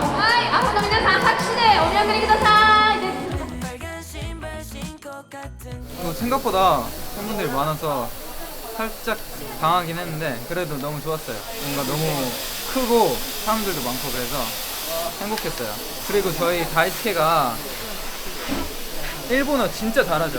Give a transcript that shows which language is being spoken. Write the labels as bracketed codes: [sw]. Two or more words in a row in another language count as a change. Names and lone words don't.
[ja] はい、アホの皆さん拍手でお見送りください。 [ko] 생각보다 팬분들이 많아서 살짝 당하긴 했는데 그래도 너무 좋았어요. 뭔가 너무 크고 사람들도 많고 그래서 행복했어요. 그리고 저희 다이스케가 일본어 진짜 잘하죠.